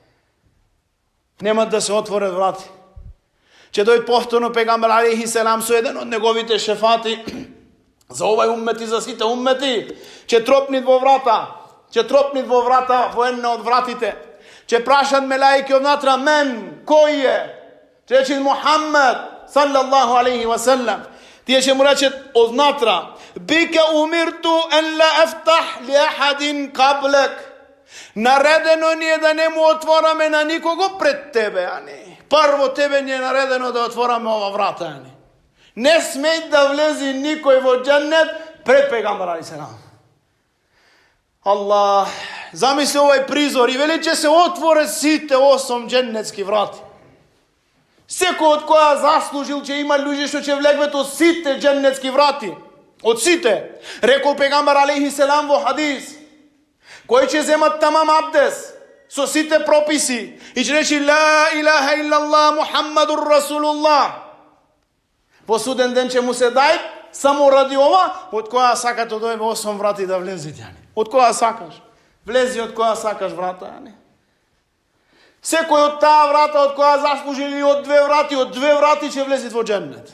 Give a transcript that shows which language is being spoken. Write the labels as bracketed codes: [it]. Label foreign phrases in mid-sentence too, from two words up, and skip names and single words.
[mk] Немат да се отворат врати. Ќе дојде повторно пегамбер алейхиссалам со еден од неговите шефати за овај уммет и за сите уммети. Ќе тропнит во врата. Ќе тропнит во врата, во една од вратите. Ќе прашат мелаики однатра: мен, кој е? Ќе рече: Мухаммед, [ar] صلى الله عليه وسلم. [mk] Тие ќе му речат однатра: [ar] بك أمرت أن لا أفتح لأحد قبلك. [mk] Наредено ни е да не му отвораме на никого пред тебе, а не. Прво тебе ни е наредено да отвораме ова врата, а не. Не смеј да влези никој во дженнет пред пегамбер алейхиссалам. Аллах, замисли овој призор и вели че се отворе сите 8 дженнетски врати. Секој од која заслужил че има луѓе што ќе влегват од сите дженнетски врати. Од сите. Рекол пегамбер алейхиссалам во хадис: кој ќе земат тамам абдес, со сите прописи и ќе речи [ar] لا إله إلا الله محمد رسول الله. [mk] Во суден ден ќе му се дај само ради ова, од која сакате од овие 8 врати да влезете. Од која сакаш? Влези од која сакаш врата. Секој од таа врата од која заслужи или од две врати ќе влези во џеннет.